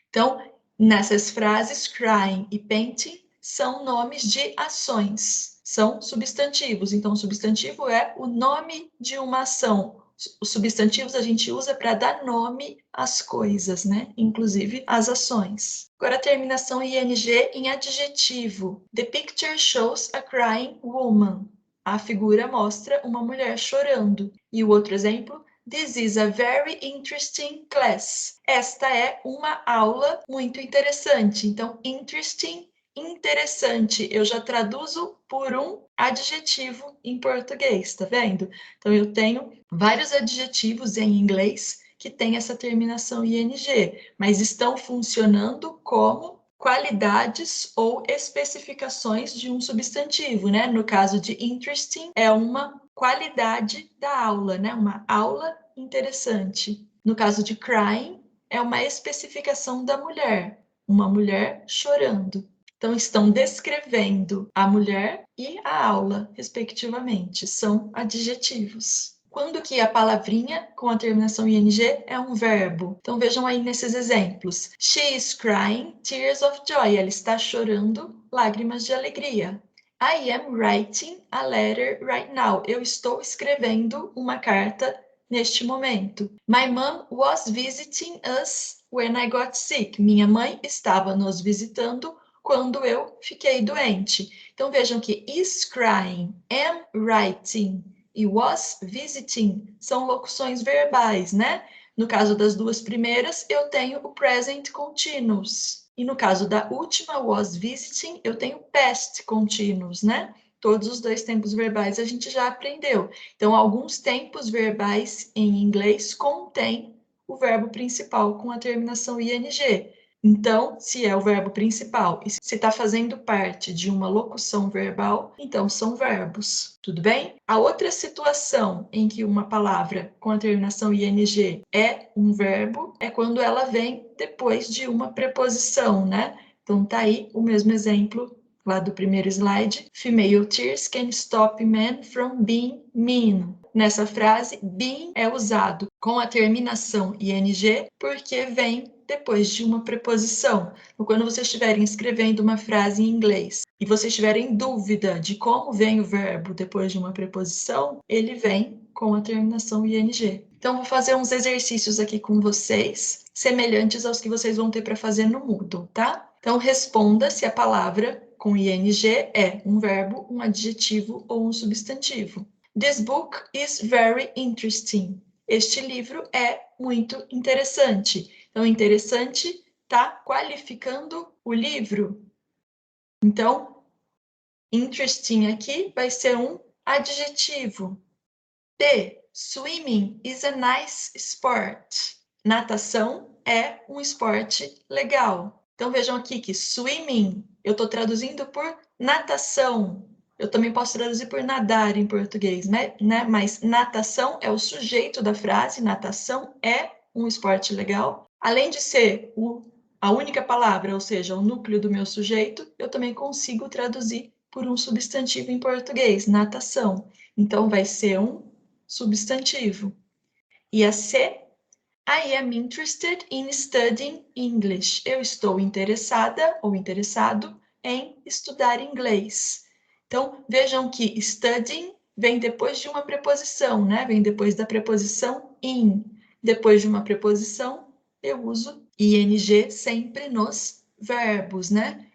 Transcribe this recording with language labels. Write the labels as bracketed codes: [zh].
[pt] Então, nessas frases, crying e painting são nomes de ações, são substantivos. Então, substantivo é o nome de uma ação. Os substantivos a gente usa para dar nome às coisas, né? Inclusive às ações. Agora a terminação ing em adjetivo. [en] The picture shows a crying woman. [pt] A figura mostra uma mulher chorando. E o outro exemplo, [en] this is a very interesting class. [pt] Esta é uma aula muito interessante. Então, interesting, interessante, eu já traduzo por um adjetivo em português, tá vendo? Então, eu tenho vários adjetivos em inglês que têm essa terminação ing, mas estão funcionando como qualidades ou especificações de um substantivo, né? No caso de interesting, é uma qualidade da aula, né? Uma aula interessante. No caso de crying, é uma especificação da mulher, uma mulher chorando. Então, estão descrevendo a mulher e a aula, respectivamente. São adjetivos. Quando que a palavrinha com a terminação ing é um verbo? Então vejam aí nesses exemplos. [en] She is crying tears of joy. [pt] Ela está chorando lágrimas de alegria. [en] I am writing a letter right now. [pt] Eu estou escrevendo uma carta neste momento. [en] My mom was visiting us when I got sick. [pt] Minha mãe estava nos visitando quando eu fiquei doente. Então vejam que is crying, am writing e was visiting são locuções verbais, né? No caso das duas primeiras, eu tenho o present continuous. E no caso da última, was visiting, eu tenho past continuous, né? Todos os dois tempos verbais a gente já aprendeu. Então, alguns tempos verbais em inglês contêm o verbo principal com a terminação ing. Então, se é o verbo principal e se está fazendo parte de uma locução verbal, então são verbos, tudo bem? A outra situação em que uma palavra com a terminação ing é um verbo é quando ela vem depois de uma preposição, né? Então, tá aí o mesmo exemplo lá do primeiro slide. [en] Female tears can stop men from being mean. [pt] Nessa frase, being é usado com a terminação ing porque vem depois de uma preposição. Então, quando vocês estiverem escrevendo uma frase em inglês e vocês tiverem dúvida de como vem o verbo depois de uma preposição, ele vem com a terminação ing. Então, vou fazer uns exercícios aqui com vocês, semelhantes aos que vocês vão ter para fazer no Moodle, tá? Então, responda se a palavra com ing é um verbo, um adjetivo ou um substantivo. [en] This book is very interesting. [pt] Este livro é muito interessante. Então, interessante está qualificando o livro. Então, interesting aqui vai ser um adjetivo. B. [en] Swimming is a nice sport. [pt] Natação é um esporte legal. Então, vejam aqui que swimming eu estou traduzindo por natação. Eu também posso traduzir por nadar em português, né? Mas natação é o sujeito da frase, natação é um esporte legal. Além de ser a única palavra, ou seja, o núcleo do meu sujeito, eu também consigo traduzir por um substantivo em português, natação. Então, vai ser um substantivo. E a [en] C, I am interested in studying English. [pt] Eu estou interessada ou interessado em estudar inglês. Então, vejam que studying vem depois de uma preposição, né? Vem depois da preposição in. Depois de uma preposição, eu uso ing sempre nos verbos, né?